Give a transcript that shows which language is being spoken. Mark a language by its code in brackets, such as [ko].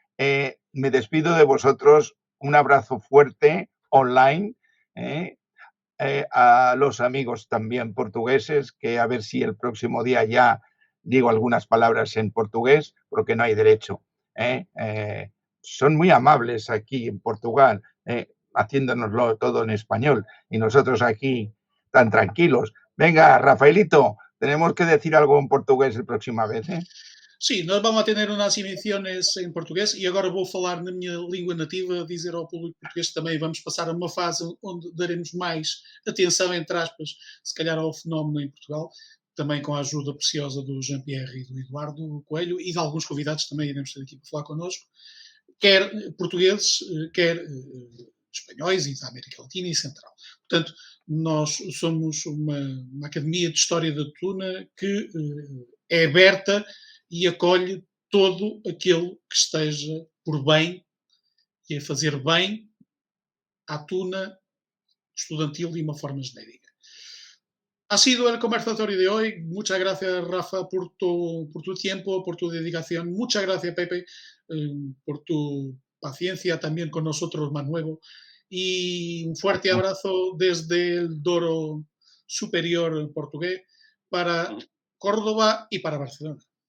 [es] Me despido de vosotros, un abrazo fuerte online, a los amigos también portugueses, que a ver si el próximo día ya digo algunas palabras en portugués, porque no hay derecho. Son muy amables aquí en Portugal, haciéndonoslo todo en español, y nosotros aquí tan tranquilos. Venga, Rafaelito, tenemos que decir algo en portugués la próxima vez, [pt] Sim, nós vamos a ter umas emissões em português e agora vou falar na minha língua nativa, dizer ao público português que também vamos passar a uma fase onde daremos mais atenção, entre aspas, se calhar ao fenómeno em Portugal, também com a ajuda preciosa do Jean-Pierre e do Eduardo Coelho e de alguns convidados também iremos ter aqui para falar connosco, quer portugueses, quer espanhóis e da América Latina e Central. Portanto, nós somos uma academia de história da tuna que é aberta e acolhe todo aquele que esteja por bem e a fazer bem à tuna estudantil de [es] una [pt] forma genérica. [es] Ha sido el conversatorio de hoy. Muchas gracias, Rafa, por tu tiempo, por tu dedicación. Muchas gracias, Pepe, por tu paciencia también con nosotros más nuevo. Y un fuerte abrazo desde el Douro Superior portugués para Córdoba y para Barcelona.